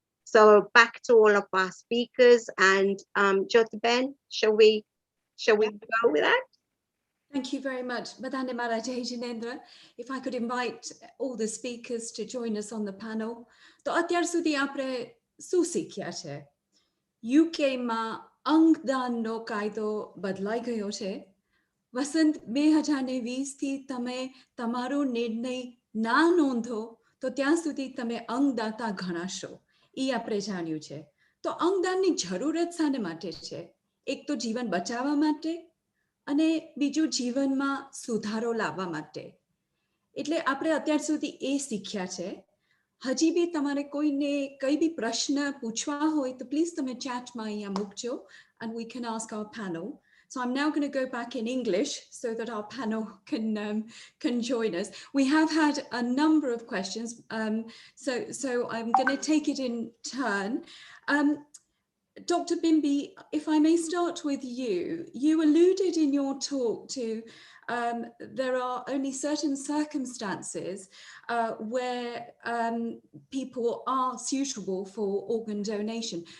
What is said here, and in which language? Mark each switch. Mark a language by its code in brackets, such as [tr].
[en] So back to all of our speakers, and Jyoti Ben, shall we go with that? Thank you very much, Madane Marajay Jinendra. If I could invite all the speakers to join us on the panel. [gu] તો અત્યાર સુધી આપણે શું શીખ્યા છે? UK માં અંગદાનનો કાયદો બદલાઈ ગયો છે. વસંત 2020 થી તમે તમારો નિર્ણય ના નોંધો તો ત્યાં સુધી તમે અંગદાતા ગણાશો. એ આપણે જાણ્યું છે. તો અંગદાનની જરૂરત શાને માટે છે? એક તો જીવન બચાવવા માટે અને બીજું જીવનમાં સુધારો લાવવા માટે. એટલે આપણે અત્યાર સુધી એ શીખ્યા છે. હજી બી તમારે કોઈને કઈ બી પ્રશ્ન પૂછવા હોય તો પ્લીઝ તમે ચેટમાં અહીંયા મૂકજો [en] and we can ask our panel. So I'm now going to go back in English so that our panel can join us. We have had a number of questions, so I'm going to take it in turn. Dr. Bimbi, if I may start with you, you alluded in your talk to there are only certain circumstances where people are suitable for organ donation.